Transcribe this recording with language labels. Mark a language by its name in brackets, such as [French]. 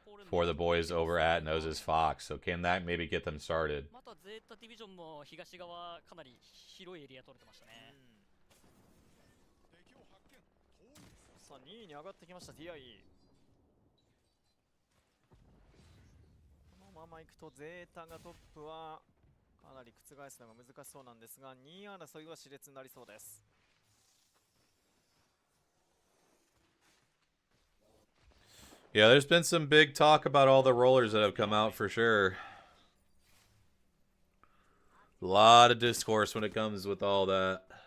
[English] For the boys over at Noses Fox. So can that maybe get them started? [Japanese] またゼータディビジョンも東側かなり広いエリア取れてましたね。さあ2位に上がってきました TI。このままいくとゼータがトップはかなり覆すのが難しそうなんですが、2位争いは熾烈になりそうです。 [English] Yeah, there's been some big talk about all the rollers that have come out for sure. A lot of discourse when it comes with all that.